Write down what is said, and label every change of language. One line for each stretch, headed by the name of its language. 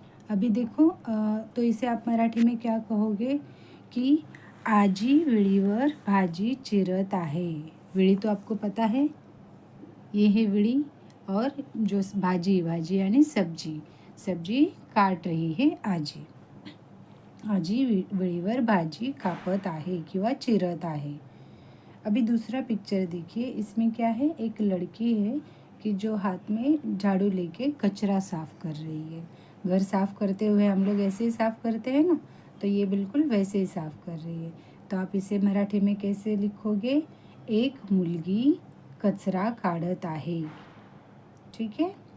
Hindi: अभी देखो तो इसे आप मराठी में क्या कहोगे कि
Marathi: आजी विळीवर भाजी चिरत आहे।
Hindi: विळी तो आपको पता है, ये है विळी, और जो भाजी, भाजी यानी सब्जी, सब्जी काट रही है आजी।
Marathi: आजी विळीवर भाजी कापत आहे किंवा चिरत आहे।
Hindi: अभी दूसरा पिक्चर देखिए, इसमें क्या है? एक लड़की है कि जो हाथ में झाड़ू लेके कचरा साफ कर रही है। घर साफ करते हुए हम लोग ऐसे ही साफ करते हैं ना, तो ये बिल्कुल वैसे ही साफ कर रही है। तो आप इसे मराठी में कैसे लिखोगे?
Marathi: एक मुलगी कचरा काढत आहे।
Hindi: ठीक है।